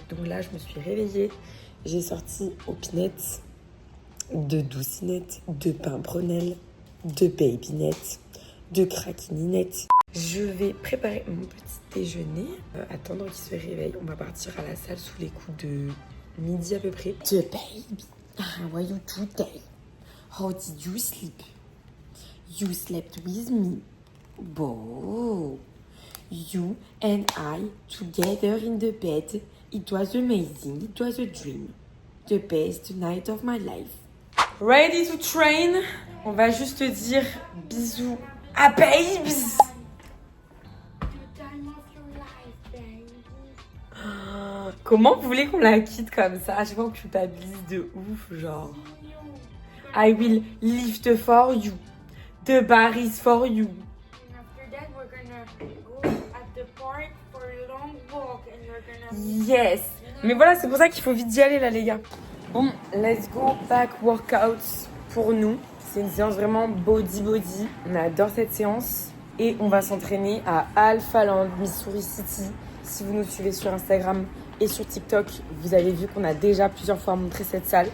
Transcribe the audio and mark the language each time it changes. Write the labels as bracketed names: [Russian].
[French] Donc là, je me suis réveillée, j'ai sorti Opinette, de Doucinette, de Pimprenelle, de Babynet, de Craquininette. Je vais préparer mon petit déjeuner, attendre qu'il se réveille. On va partir à la salle sous les coups de midi à peu près. [English] The baby, how are you today? How did you sleep? You slept with me. Whoa. You and I together in the bed. It was amazing. It was a dream. The best night of my life. Ready to train? [French] On va juste dire bisous à babes. Comment vous voulez qu'on la quitte comme ça? À chaque fois que tu t'habilles de ouf, genre. [English] I will lift for you. The bar is for you. After that, we're gonna go at the park for a long walk and we're gonna. Yes. [French] Mais voilà, c'est pour ça qu'il faut vite y aller là, les gars. Bon, [English] let's go back workouts [French] pour nous. C'est une séance vraiment body. On adore cette séance. Et on va s'entraîner à Alphaland, Missouri City. Si vous nous suivez sur Instagram et sur TikTok, vous avez vu qu'on a déjà plusieurs fois montré cette salle.